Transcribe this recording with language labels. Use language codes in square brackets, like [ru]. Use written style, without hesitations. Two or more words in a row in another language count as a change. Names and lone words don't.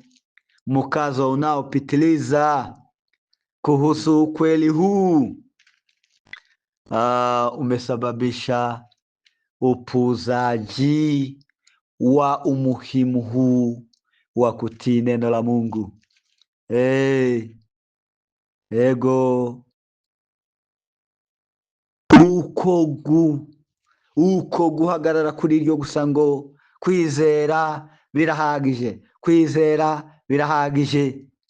[sw] Mkazo unaopitiliza kuhusu ukweli huu umesababisha upuuzaji wa umuhimu huu wa kutii neno la Mungu. [rw] Ego uko guhagarara kuri iryo gusa ngo kwizera birahagije, kwizera birahagije.